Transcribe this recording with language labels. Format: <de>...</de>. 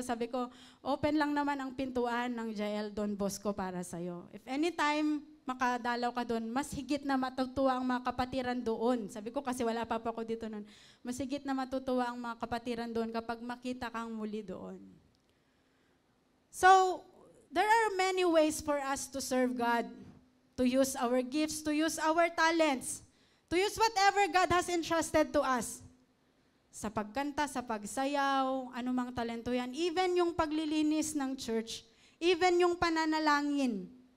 <tl>Sabi ko, open lang naman ang pintuan ng JL Don Bosco para sa'yo.</tl> <en>If anytime</en> <tl>makadalaw ka doon, mas higit na matutuwa ang mga kapatiran doon. Sabi ko kasi wala pa po ako dito noon. Mas higit na matutuwa ang mga kapatiran doon kapag makita kang muli doon.</tl> <en>So, there are many ways for us to serve God, to use our gifts, to use our talents, to use whatever God has entrusted to us.</en> <tl>Sa pagkanta, sa pagsayaw, anumang talento yan, even yung paglilinis ng church, even yung pananalangin.</tl>